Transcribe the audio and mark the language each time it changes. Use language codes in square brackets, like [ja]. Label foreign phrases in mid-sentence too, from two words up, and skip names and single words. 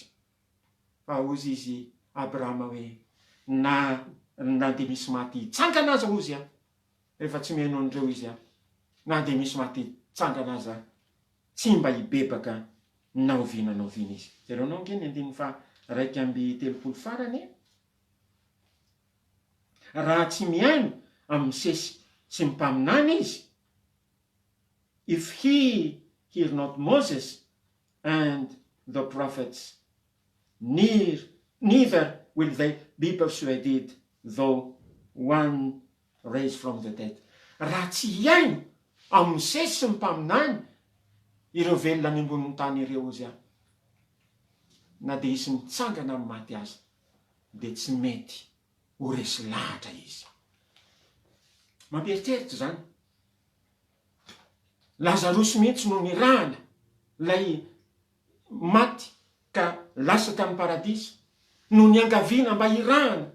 [mg] Fa ozy izy Abrahama hoe na dia misy maty tsangana aza ozy rehefa tsy miheno an'ireo izy na dia misy maty tsangana aza tsy mba hibebaka naoviana izy. Jereo nao nge ny 1:30 farany. Raha tsy miaino amin'ny misesy sy mimpaminany izy, [en] if he hear not Moses and the prophets, neither will they be persuaded though one raised from the dead. [mg] Raha tsy iaino amin'ny misesy sy mimpaminany ireo velona any ambonin'ny tany ireo izy na dia isy mitsangana amin'ny maty azy, dia tsy mety ho resy lahatra izy. Mampieritreritra zany. Lazarosy mihitsy no nirahana lay maty ka lasaka amin'ny paradisa, no niangaviana mba hirahana.